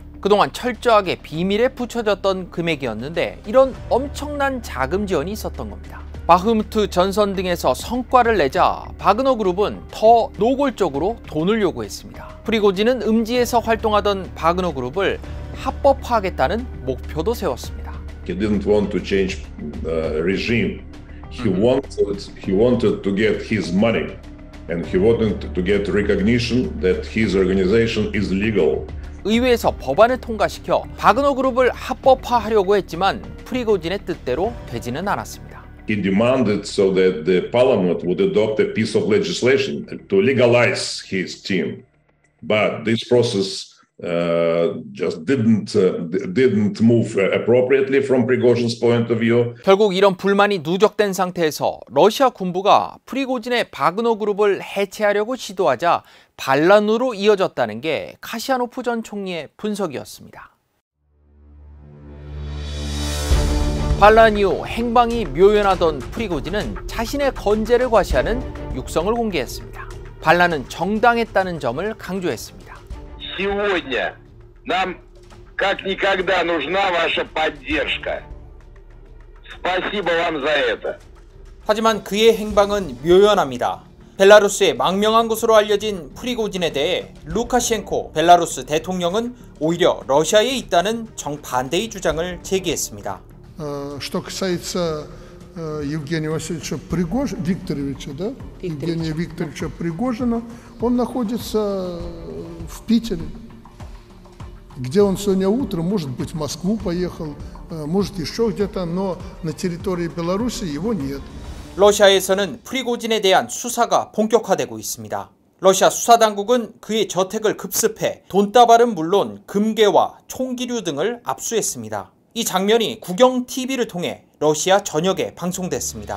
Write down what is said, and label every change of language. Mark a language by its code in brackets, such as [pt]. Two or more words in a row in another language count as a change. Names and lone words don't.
[ko] 그동안 철저하게 비밀에 붙여졌던 금액이었는데 이런 엄청난 자금 지원이 있었던 겁니다. 바흐무트 전선 등에서 성과를 내자 바그너 그룹은 더 노골적으로 돈을 요구했습니다. 프리고진은 음지에서 활동하던 바그너 그룹을 합법화하겠다는 목표도 세웠습니다. [en] He didn't want to change regime. He wanted to get his money, and he wanted to get recognition that his organization is legal. [ko] 의회에서 법안을 통과시켜 바그너 그룹을 합법화하려고 했지만 프리고진의 뜻대로 되지는 않았습니다. [en] He demanded so that the parliament would adopt a piece of legislation to legalize his team, but this process just didn't move appropriately from Prigozhin's point of view. [ko] 결국 이런 불만이 누적된 상태에서 러시아 군부가 프리고진의 바그너 그룹을 해체하려고 시도하자 반란으로 이어졌다는 게 카시아노프 전 총리의 분석이었습니다. 반란 이후 행방이 묘연하던 프리고진은 자신의 건재를 과시하는 육성을 공개했습니다. 반란은 정당했다는 점을 강조했습니다. [ru] Сегодня нам как никогда нужна ваша поддержка. Спасибо вам за это. [ko] 하지만 그의 행방은 묘연합니다. 벨라루스의 망명한 것으로 알려진 프리고진에 대해 루카셴코 벨라루스 대통령은 오히려 러시아에 있다는 정반대의 주장을 제기했습니다. [ru] Что касается Евгения Васильевича Викторовича, да? Евгения Викторовича Пригожина, он находится в Питере, где он сегодня утром, может быть, в Москву поехал, может, еще где-то, но на территории Беларуси его нет. [ko] 러시아에서는 프리고진에 대한 수사가 본격화되고 있습니다. 러시아 수사당국은 그의 저택을 급습해 돈다발은 물론 금괴와 총기류 등을 압수했습니다. 이 장면이 국영 TV를 통해 러시아 전역에 방송됐습니다.